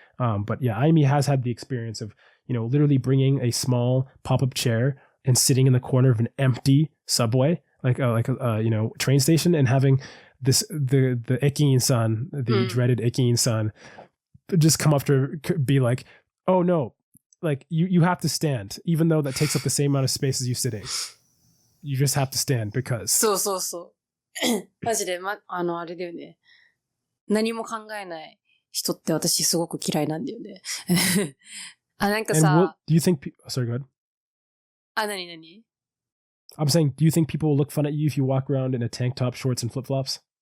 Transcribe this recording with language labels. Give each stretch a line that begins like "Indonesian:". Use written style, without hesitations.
English: But yeah, Aimi has had the experience of, literally bringing a small pop-up chair and sitting in the corner of an empty subway, train station, and having the Ekin-san, the dreaded Ekin-san, just come up to her, be like, oh no, you have to stand, even though that takes up the same amount of space as you sitting. You just have to stand because.
Japanese: そうそうそう。マジで、あれだよね。何も考えない人って私すごく嫌いなんだよね。なんかさ。
English: Do you think, sorry, go ahead.
Japanese: 何
English: I'm saying, do you think people will look fun at you if you walk around in a tank top, shorts, and flip-flops?